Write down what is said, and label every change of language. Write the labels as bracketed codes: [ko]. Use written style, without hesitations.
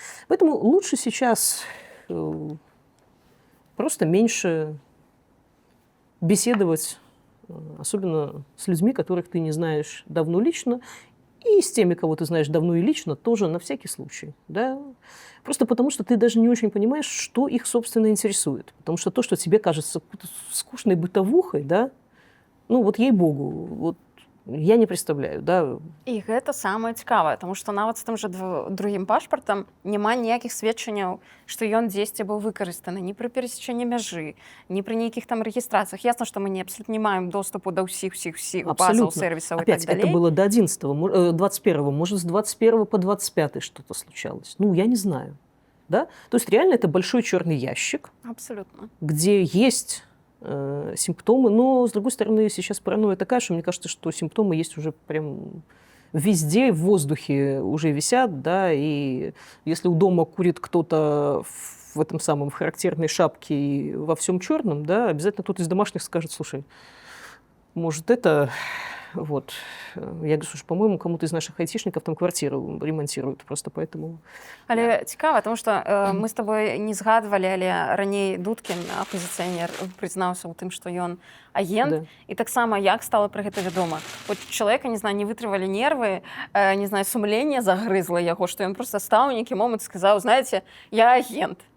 [ru] Поэтому лучше сейчас просто меньше беседовать, особенно с людьми, которых ты не знаешь давно лично, и с теми, кого ты знаешь давно и лично, тоже на всякий случай. Да? Просто потому, что ты даже не очень понимаешь, что их, собственно, интересует. Потому что то, что тебе кажется скучной бытовухой, да, ну вот ей-богу, вот я не представляю. Да? [be] І гэта самае цікавае, таму што нават з тым жа другім пашпартам няма ніякіх сведчанняў, што ён дзесьці быў выкарыстаны ні пры перасечэнні мяжы, ні пры нейкіх там рэгістрацыях. Ясна, што мы абсолютно не маем доступу да ўсіх базаў, сервісаў і так [ru] Опять, [be] далей. [ru] это было до 21-го, может, с 21 по 25 что-то случалось. Ну, я не знаю. Да? То есть реально это большой черный ящик, Абсолютно. где есть симптомы, но, с другой стороны, сейчас паранойя такая, что мне кажется, что симптомы есть уже прям везде, в воздухе уже висят, да, и если у дома курит кто-то в этом самом характерной шапке и во всем черном, да, обязательно кто-то из домашних скажет, слушай, может, это... Вот. Я говорю, слушай, по-моему, кому-то из наших айтишников там квартиру ремонтируют, просто поэтому... [be] Але цікава, тому што мы з табой не згадвалі, але раней Дудкін, апозіцыянер, прызнаўся ў тым, што ён агент. Да. І таксама як стала пра гэта вядома. От чалавека, не знаю, не вытрывалі нервы, не знаю, сумленне загрызла яго, што ён просто стаў у нейкі момант сказаў, [ru] знаете, я агент.